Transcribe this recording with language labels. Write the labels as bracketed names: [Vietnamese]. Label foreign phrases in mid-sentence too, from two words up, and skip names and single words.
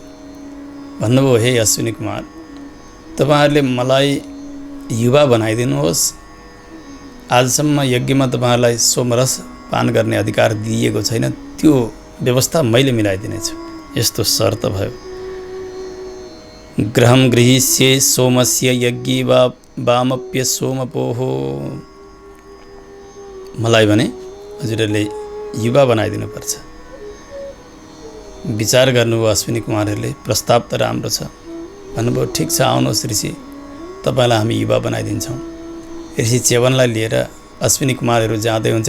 [Nepali] भन्नुभयो, हे अश्विनी कुमार, तपाईँहरूले मलाई युवा बनाइदिनुहोस्। आजसम्म यज्ञमा तपाईँहरूलाई सोमरस पान गर्ने अधिकार दिइएको छैन, त्यो व्यवस्था मैले मिलाइदिनेछु। यस्तो शर्त भयो। [Sanskrit] ग्रहं गृहीष्ये सोमस्य यज्ञे वा वामप्य सोमपोहो। [Nepali] मलाई भने हजुरहरूले युवा बनाइदिनुपर्छ। विचार गर्नुभयो अश्विनी कुमारहरूले, प्रस्ताव त राम्रो छ। भन्नुभयो, ठिक छ, आउनुहोस् ऋषि, तपाईँलाई हामी युवा बनाइदिन्छौँ। ऋषि च्यवनलाई लिएर अश्विनी कुमारहरू जाँदै हुन्छ।